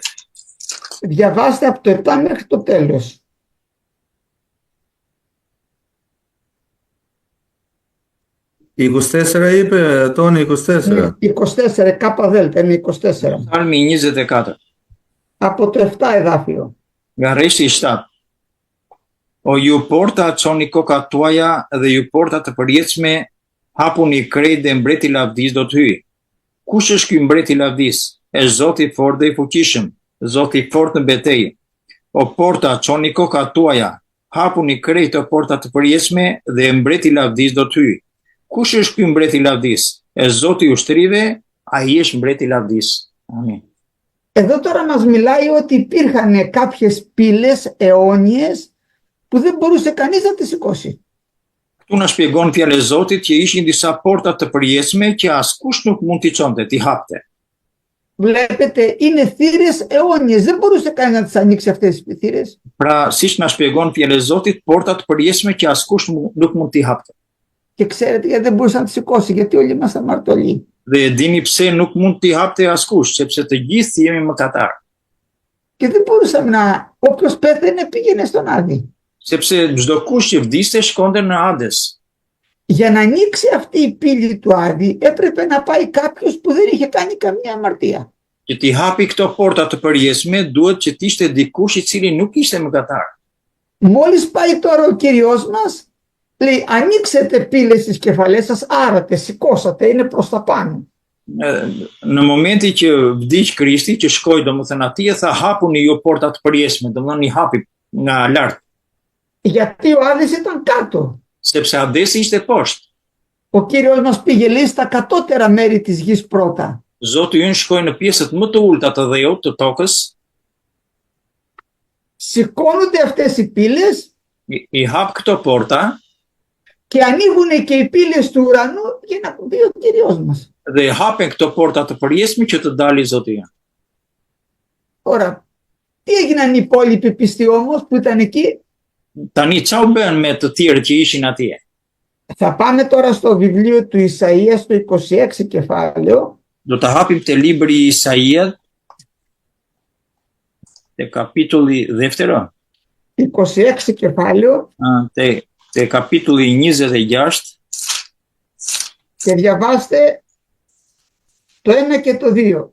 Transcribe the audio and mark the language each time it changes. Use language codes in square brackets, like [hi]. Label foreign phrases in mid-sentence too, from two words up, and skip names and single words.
[el] Διαβάστε από το 7 μέχρι το τέλος. Η 24 είπε, Τόνι, 24. 24, κάπα δέλτα, είναι 24. [sq] Psalmi 24. [el] Από το 7 εδάφιο. [sq] Nga rreshi 7. O ju porta, çoni kokat tuaja dhe ju porta të përjetshme, hapuni krejt dhe mbreti i lavdis do të hyjë. Kush është ky mbreti i lavdis? Është Zoti i fortë dhe i fuqishëm, Zoti i fortë në betejë. O porta, çoni kokat tuaja, hapuni krejt o porta të përjetshme dhe mbreti i lavdis do të hyjë. Kush është ky mbreti i lavdis? Është Zoti i ushtrive, ai është mbreti i lavdis. Amin. [el] Εδώ τώρα μας μιλάει ότι υπήρχαν κάποιες πύλες αιώνιες που δεν μπορούσε κανείς να τις σηκώσει. [sq] Këtu na shpjegon fjalë e Zotit që ishin disa porta të përjetshme që askush nuk mund t'i çonte, t'i hapte. [el] Βλέπετε, είναι θύρες αιώνιες, δεν μπορούσε κανείς να τις ανοίξει αυτές τις θύρες. [sq] Pra, siç na shpjegon fjalë e Zotit, porta të përjetshme që askush nuk mund t'i hapte. [el] Και ξέρετε γιατί δεν μπορούσε να τις σηκώσει, γιατί όλοι ήμασταν μαρτωλοί. [sq] Dhe e dini pse nuk mund t'i hapte askush, sepse të gjithë jemi mëkatar. [el] Και δεν μπορούσαμε να, όποιος πέθαινε πήγαινε στον Άδη. [sq] Sepse çdo kush që vdiste shkonte në Ades. [el] Για να ανοίξει αυτή η πύλη του Άδη έπρεπε να πάει κάποιος που δεν είχε κάνει καμία αμαρτία. [sq] Që t'i hapi këto porta të përjetshme, duhet që t'ishte dikush i cili nuk ishte mëkatar. [el] Μόλις πάει τώρα ο Κύριος μας, λέει ανοίξετε πύλες στις κεφαλές σας, άρατε, σηκώσατε, είναι προς τα πάνω. [sq] Në momenti që vdiq Krishti, që shkoi domethënë atje, tha hapuni ju porta të përjetshme, domethënë i hapi nga lart. [el] Γιατί ο Άδης ήταν κάτω. [sq] Sepse Adesi ishte poshtë. [el] Ο Κύριος μας πήγε λέει στα κατώτερα μέρη της γης πρώτα. [sq] Zoti ynë shkoi në pjesët më të ulta të dheut të tokës. [el] Σηκώνονται αυτές οι πύλες. [sq] I hap këto porta. [el] Και ανοίγουν και οι πύλες του ουρανού για να μπει ο Κύριος μας. [sq] Dhe i hapen këto porta të përjetshme që të dalë Zoti ynë. [el] Τώρα, τι έγιναν οι υπόλοιποι πιστοί όμως που ήταν εκεί? [sq] Tani çau bën me të tjerët që ishin atje? [el] Θα πάμε τώρα στο βιβλίο του Ισαΐα στο 26 κεφάλαιο. [sq] Do të hapim te libri i Isaiat, te kapitulli δεύτερο. [el] 26 κεφάλαιο. [sq] Te te kapitulli 26 [el] και διαβάστε το 1 και το 2.